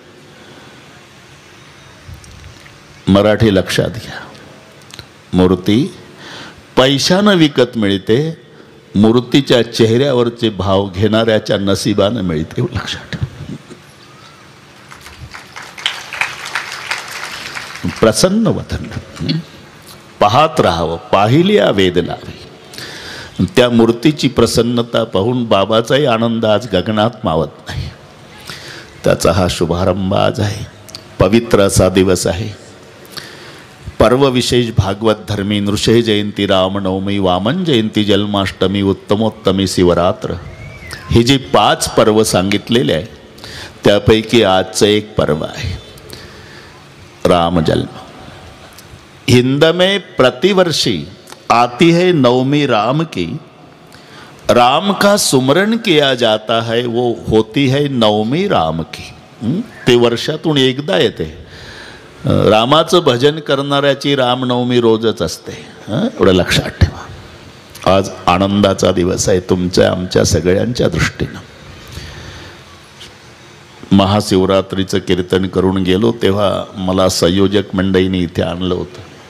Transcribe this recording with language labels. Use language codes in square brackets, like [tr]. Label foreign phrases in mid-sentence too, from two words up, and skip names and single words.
[mr] मराठी लक्षात घ्या, मूर्ती पैशानं विकत मिळते, मूर्तीच्या चेहऱ्यावरचे भाव घेणाऱ्याच्या नशिबानं मिळते। लक्षात ठेवा। प्रसन्न वतन पाहत राहावं, पाहिल्या वेद लावे। त्या मूर्तीची प्रसन्नता पाहून बाबाचाही आनंद आज गगनात मावत नाही। त्याचा हा शुभारंभ आज आहे। पवित्र असा दिवस आहे। पर्व विशेष भागवत धर्मी नृषय जयंती, रामनवमी, वामन जयंती, जन्माष्टमी, उत्तमोत्तमी, शिवरात्र, ही जी 5 पर्व सांगितलेले आहे त्यापैकी आजचं एक पर्व आहे राम जन्म। [hi] हिंद में प्रतिवर्षी आती है नवमी राम की, राम का सुमरण किया जाता है, वो होती है नवमी राम की। [mr] ते वर्षातून एकदा येते। रामाचं भजन करणाऱ्याची रामनवमी रोजच असते। एवढं लक्षात ठेवा। आज आनंदाचा दिवस आहे तुमच्या आमच्या सगळ्यांच्या दृष्टीनं। महाशिवरात्रीचं कीर्तन करून गेलो तेव्हा मला संयोजक मंडळीने इथे आणलं होतं।